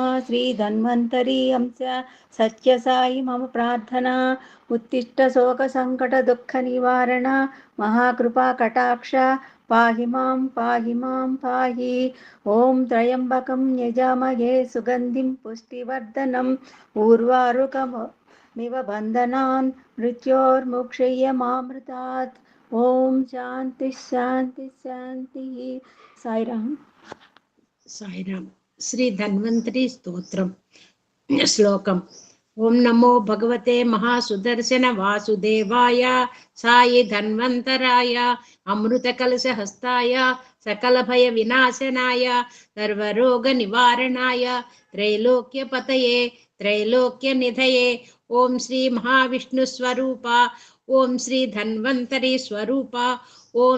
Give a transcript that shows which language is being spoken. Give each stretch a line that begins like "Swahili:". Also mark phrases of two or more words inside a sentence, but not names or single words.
Sanskrit: श्री धन्वंतरी अंश सत्य साई मम प्रार्थना उत्तिष्ठ शोक संकट दुख निवारण महाकृपा कटाक्ष पाहि मां पाहि ओम त्र्यंबकं यजामहे सुगंधिं पुष्टिवर्धनम् उर्वारुकमिव बन्धनान् मृत्योर्मुक्षयमामृतात् ओम शांति शांति शांति साईराम
Telugu: సాయిరామ్. శ్రీ ధన్వంతరి స్తోత్రం. శ్లోకం.
Sanskrit: ఓం నమో భగవతే మహాసుదర్శన వాసుదేవాయ సాయి ధన్వంతరాయ అమృత కలశ హస్తాయ సకల భయ వినాశనాయ సర్వరోగ నివారణాయ త్రైలోక్య పతయే త్రైలోక్య నిధయే ఓం శ్రీ మహావిష్ణు స్వరూప ఓం శ్రీ ధన్వంతరి స్వరూప ఓం